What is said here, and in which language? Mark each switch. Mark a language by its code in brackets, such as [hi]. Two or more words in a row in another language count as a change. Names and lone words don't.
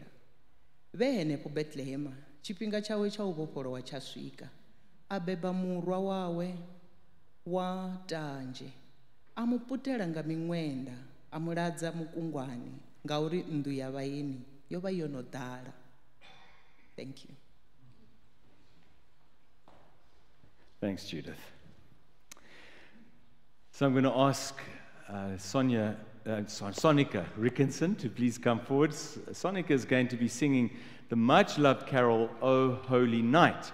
[ve] Vhe henefho Bethlehema, tshifhinga tshawe tsha u vhofholowa tsha swika. A beba murwa wawe wa tanzhe. A mu putela nga miṅwenda, a mu ladza mukungwani, ngauri nnḓu ya vhaeni yo vha yo no ḓala. [en] Thank you. Thanks, Judith. So I'm going to ask Sonica Rickinson to please come forward. Sonica is going to be singing the much-loved carol, O Holy Night.